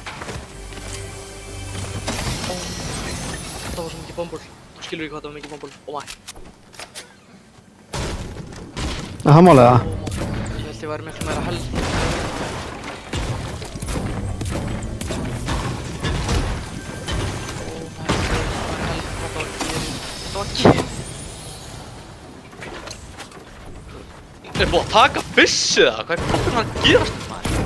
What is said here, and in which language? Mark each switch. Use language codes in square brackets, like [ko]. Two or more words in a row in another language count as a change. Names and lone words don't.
[is] Það var svo mikið bombul. Þú skilur ekki hvað það var mikið bombul. [en] Oh my. [is] Það er málið það. Ég held ég væri miklu meira held. [en] Oh my god, [is] hvað var kýr? Er búið að taka byssu það? Hvað er fucking að gerast maður?